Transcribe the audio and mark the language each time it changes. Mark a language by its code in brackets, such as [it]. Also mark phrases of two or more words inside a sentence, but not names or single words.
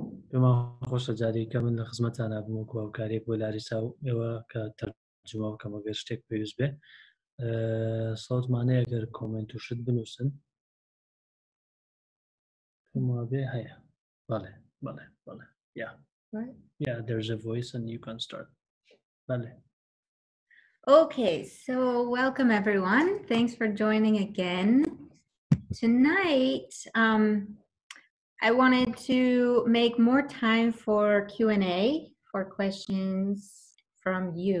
[ckb] بما خۆشە جارێکە من لە خزمەتتانە بوومەوە هاوکارێک بۆ لاریسا و ئێوە کە تەرجمە بکەم ئەگەر شتێک پێویست بێ سەوتمانەیە ئەگەر کۆمنت و شت بنووسن بێ هەیە بەڵێ بەڵێ بەڵێ [en] yeah there's a voice and you can start [ckb] بەڵێ. [en] Okay, so welcome everyone. Thanks for joining again. Tonight, I wanted to make more time for Q&A, for questions from you.